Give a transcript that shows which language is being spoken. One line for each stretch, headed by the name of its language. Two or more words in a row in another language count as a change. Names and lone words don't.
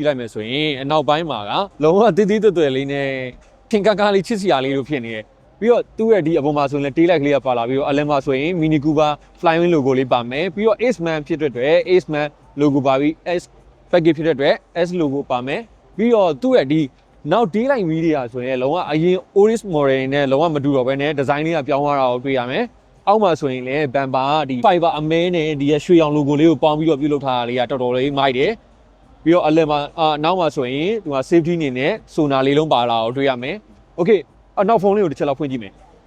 Burmese: လိုက်မယ်ဆိုရင်အနောက်ပိုင်းမှာကလုံးဝတိတိတွယ်တွယ်လေးနဲ့ခင်ကာလေးချစ်စရာလေးလို့ဖြစ်နေတယ်ပြီးတော့သူ့ရဲ့ဒီအပေါ်မှာဆိုရင်
English: tail light
Burmese: ကလေးကပါလာပြီးတော့အ လယ်မှာဆိုရင် Mini Cooper Flywing logo လေးပါမယ်ပြီးတော့ Aceman ဖြစ်တဲ့အတွက် Aceman logo ပါပြီး
English: S package
Burmese: ဖြစ်တဲ့အတွက်
English: S logo
Burmese: ပါမယ်ပြီးတော့သူ့ရဲ့ဒီနောက်
English: tail light wheel
Burmese: တွေကဆိုရင်လုံးဝအရင် Oris model နဲ့လုံးဝမတူတော့ဘဲနဲ့ design လေးကပြောင်းသွားတာကိုတွေ့ရမယ်အောက်မှာဆိုရင်လည်း bumper ဒီ fiber အမဲနဲ့ဒီရွှေရောင် logo လေးကိုပေါင်းပြီးတော့ပြုလုပ်ထားတာလေးကတော်တော်လေးမိုက်တယ်ပြီးတော့အလယ်မှာနောက်မှာဆိုရင်ဒီမှာ safety အနေနဲ့ sonar လေးလုံးပါလာကိုတွေ့ရမယ် okay နောက်ဖုန်းလေးကိုတစ်ချက်လောက်ဖွင့်ကြည့်မယ်